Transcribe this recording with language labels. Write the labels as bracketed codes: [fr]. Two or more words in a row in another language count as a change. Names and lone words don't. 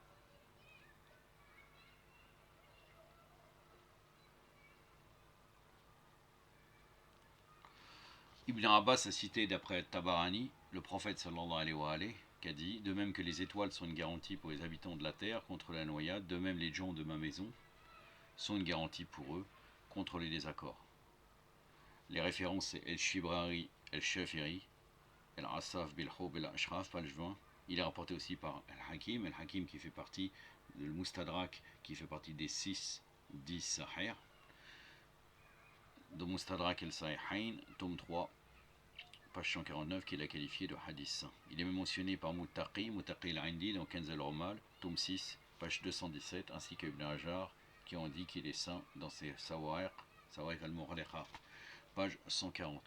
[fr] Ibn Abbas a cité d'après Tabarani, le prophète [ar] صلى الله عليه وسلم, [fr] qui a dit de même que les étoiles sont une garantie pour les habitants de la terre contre la noyade, de même les gens de ma maison sont une garantie pour eux contre les désaccords. Les références c'est El-Shibrari, El-Shafiri, El-Asaf, Bil-Houb, El-Ashraf, page 20. Il est rapporté aussi par El-Hakim qui fait partie de Mustadrak, qui fait partie des 10 Sahih. De Mustadrak El-Sahihain, tome 3, page 149, qu'il a qualifié de hadith. Il est même mentionné par Muttaqi al-Indi dans Kanz al-Umal, tome 6, page 217, ainsi que Ibn Hajar, qui ont dit qu'il est saint dans ses Sawa'iq al-Mughliqa, page 140.